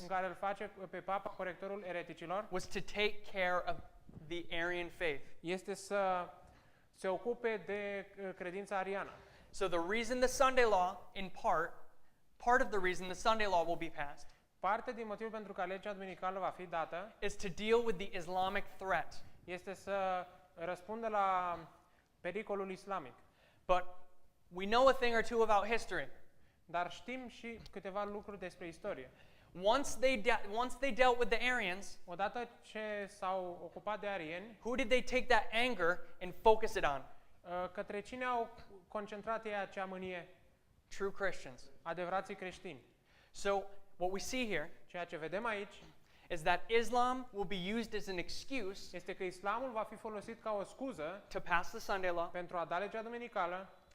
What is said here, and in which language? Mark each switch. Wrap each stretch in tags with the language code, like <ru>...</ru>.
<ro>în care îl face pe papa corectorul ereticilor,</ro> <en>was to take care of the Arian faith.</en> <ro>este să se ocupe de credința ariană.</ro> <en>So the reason the Sunday law, in part of the reason the Sunday law will be passed,</en> <ro>Parte din motivul pentru care legea duminicală va fi dată</ro> <en>is to deal with the Islamic threat.</en> <ro>este să răspundă la pericolul islamic.</ro> <en>But we know a thing or two about history.</en> <ro>Dar știm și câteva lucruri despre istorie.</ro> <en>Once they dealt with the Arians,</en> <ro>Odată ce s-au ocupat de arieni,</ro> <en>who did they take that anger and focus it on?</en> <ro>către cine au concentrat ei acea mânie?</ro> <en>True Christians.</en> <ro>Adevărații creștini.</ro> <en>So what we see here</en> <ro>Ceea ce vedem aici</ro> <en>is that Islam will be used as an excuse</en> <ro>este că islamul va fi folosit ca o scuză</ro> <en>to pass the Sunday law</en> <ro>pentru a da legea duminicală</ro>